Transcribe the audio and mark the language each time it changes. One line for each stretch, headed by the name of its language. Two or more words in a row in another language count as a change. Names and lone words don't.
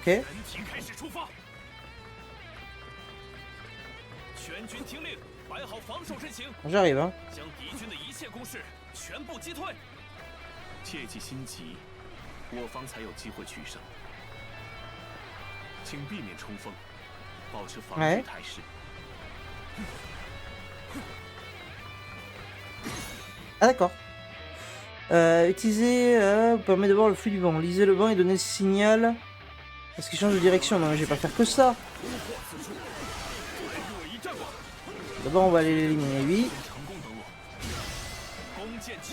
Chinese: 人体开始出发，全军听令，摆好防守阵型。
French: J'arrive. Hein.
Chinese: 将敌军的一切攻势全部击退。切忌心急，我方才有机会取胜。请避免冲锋。 保持防御态势。
French: Ah d'accord. Utiliser permet de voir le flux du vent. Lisez le vent et donnez le signal. Parce qu'il change de direction. Non mais je vais pas faire que ça. D'abord on va aller l'éliminer lui.